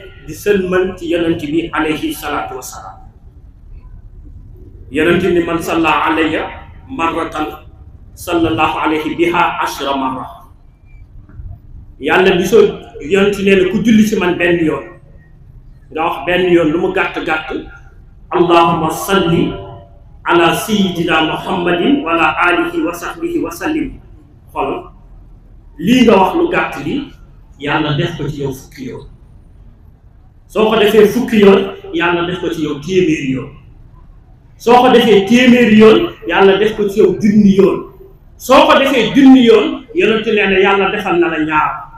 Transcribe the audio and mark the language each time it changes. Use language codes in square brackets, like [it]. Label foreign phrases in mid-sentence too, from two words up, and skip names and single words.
[wo] di sëlmal ci yonent bi [ar] عليه الصلاة والسلام [wo] yonent ni [ar] من صلى علي مرة صلى الله عليه بها عشر مرة [wo] yàlla bi soo yonent nee na ku julli ci man benn yoon nga wax benn yoon lu mu gàtt-gàtt [ar] اللهم صل على سيدنا محمد وعلى آله وصحبه وسلم [wo] xool lii nga wax lu gàtt li yàlla def ko ci yow fukki yoon soo ko defee fukki yoon yàlla def ko ci yow téeméeri yoon soo ko defee téeméeri yoon yàlla def ko ci yow junni yoon soo ko defee junni yoon yonentu nee na yàlla defal na la ñaar